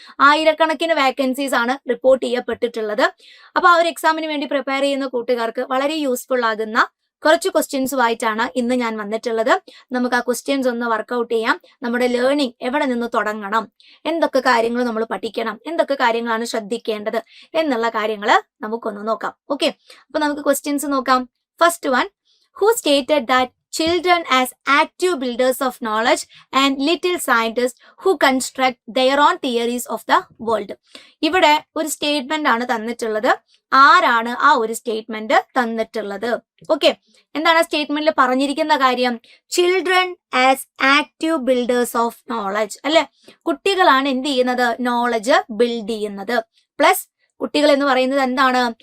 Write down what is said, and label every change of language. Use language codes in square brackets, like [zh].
[ml] ആയിരക്കണക്കിന് വേക്കൻസീസ് ആണ് റിപ്പോർട്ട് ചെയ്യപ്പെട്ടിട്ടുള്ളത്. അപ്പൊ ആ ഒരു എക്സാമിന് വേണ്ടി പ്രിപ്പയർ ചെയ്യുന്ന കൂട്ടുകാർക്ക് വളരെ യൂസ്ഫുൾ ആകുന്ന കുറച്ച് ക്വസ്റ്റ്യൻസുമായിട്ടാണ് ഇന്ന് ഞാൻ വന്നിട്ടുള്ളത്. നമുക്ക് ആ ക്വസ്റ്റ്യൻസ് ഒന്ന് വർക്ക്ഔട്ട് ചെയ്യാം. നമ്മുടെ ലേണിംഗ് എവിടെ നിന്ന് തുടങ്ങണം, എന്തൊക്കെ കാര്യങ്ങൾ നമ്മൾ പഠിക്കണം, എന്തൊക്കെ കാര്യങ്ങളാണ് ശ്രദ്ധിക്കേണ്ടത് എന്നുള്ള കാര്യങ്ങൾ നമുക്കൊന്ന് നോക്കാം. ഓക്കെ, അപ്പൊ നമുക്ക് ക്വസ്റ്റ്യൻസ് നോക്കാം. First one, [en] who stated that children as active builders of knowledge and little scientists who construct their own theories of the world. [ml] ഇവിടെ ഒരു സ്റ്റേറ്റ്മെന്റ് ആണ് തന്നിട്ടുള്ളത്. ആരാണ് ആ ഒരു സ്റ്റേറ്റ്മെന്റ് തന്നിട്ടുള്ളത്? ഓക്കെ, എന്താണ് ആ സ്റ്റേറ്റ്മെന്റിൽ പറഞ്ഞിരിക്കുന്ന കാര്യം? [en] children as active builders of knowledge [ml] അല്ലെ. കുട്ടികളാണ് എന്ത് ചെയ്യുന്നത്? നോളജ് ബിൽഡ് ചെയ്യുന്നത്. പ്ലസ് കുട്ടികൾ എന്ന് പറയുന്നത് എന്താണ്?